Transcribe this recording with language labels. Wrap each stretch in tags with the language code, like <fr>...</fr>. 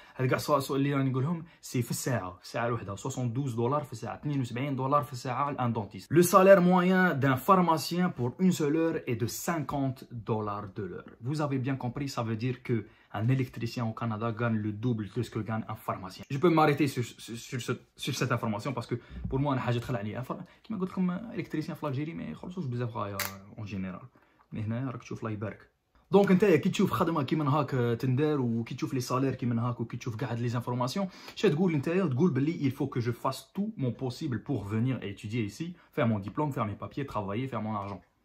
<ar>هذا كاع السؤال اللي راني نقولهم سي في الساعة. الساعة الوحدة 72 دولار في الساعة. 72 دولار في الساعة لان dentiste.</ar> <fr>Le salaire moyen d'un pharmacien pour une seule heure est de 50 dollars de l'heure. Vous avez bien compris, ça veut dire que un électricien au Canada gagne le double de ce que gagne un pharmacien. Je peux m'arrêter sur cette information parce que pour moi, je suis très</fr> <ar>كما قلت لكم</ar> <fr>électricien</fr> <ar>في الجيري ما يخلصوش بزاف غاية</ar> <fr>en général. mais</fr> <ar>هنا راك تشوف الله يبارك. دونك نتايا كي تشوف خدمه كيما هاك تندار وكي تشوف لي سالير كيما هاك وكي تشوف كاع هاد لي زانفورماسيون اش تقول نتايا؟ تقول بلي</ar> <fr>il faut que je fasse tout mon possible pour venir étudier ici, faire mon diplôme, faire mes papiers, travailler, faire mon argent.</fr>